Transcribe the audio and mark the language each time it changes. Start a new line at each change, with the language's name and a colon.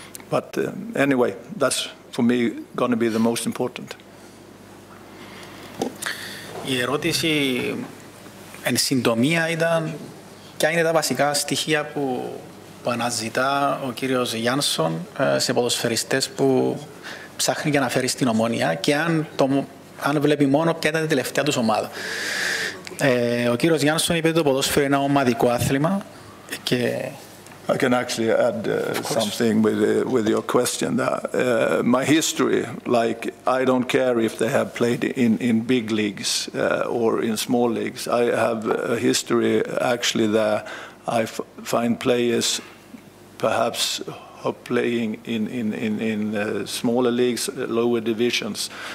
English: But anyway, that's for me going to be the most important.
Greek: Η ερώτηση εν συντομία ήταν ποια είναι τα βασικά στοιχεία που αναζητά ο κύριος Γιάνσον σε ποδοσφαιριστές που ψάχνει και να φέρει στην Ομόνοια, και αν βλέπει μόνο ποια ήταν η τελευταία τους ομάδα. Ο κύριος Γιάνσον είπε ότι το ποδόσφαιρο είναι ένα ομαδικό άθλημα και...
English: I can actually add something with your question. My history, like, I don't care if they have played in big leagues or in small leagues. I have a history actually that I find players perhaps playing in smaller leagues, lower divisions.